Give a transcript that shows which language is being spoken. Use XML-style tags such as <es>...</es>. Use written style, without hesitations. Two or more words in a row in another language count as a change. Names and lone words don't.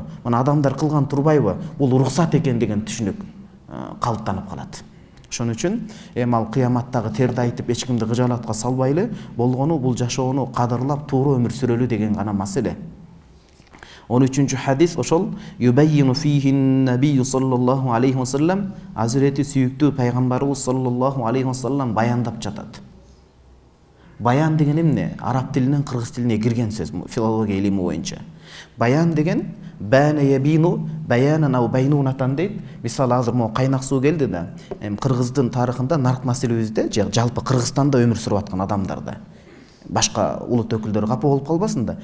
<ky>Мына адамдар кылган турбайбы? Бул уруксат экен деген түшүнүк калыптанып калат. Ошон үчүн эми ал кыяматтагы терди айтып эч кимди кыжаалатка салбайлы, болгону бул жашоону кадырлап туура өмүр сүрөлү деген гана маселе.</ky> <ar>13-cü hadis ошол يبين فيه النبي صلى الله عليه وسلم,</ar> <ky>Азирети сүйүктүү пайгамбарыбыз</ky> <ar>صلى الله عليه وسلم</ar> <ky>баяндап жатат. Баян деген эмне? Араб тилинен кыргыз тилине кирген сөз филология илими боюнча. Баян деген</ky> <ar>بان يبين بيانا أو بينونة</ar> <ky>дейт. Мисалы азыр могу кайнак суу келди да, кыргыздын тарыхында нарк маселебизде, жалпы Кыргызстанда өмүр сүрүп аткан адамдарда башка улут өкүлдөрү капа болуп калбасын да.</ky>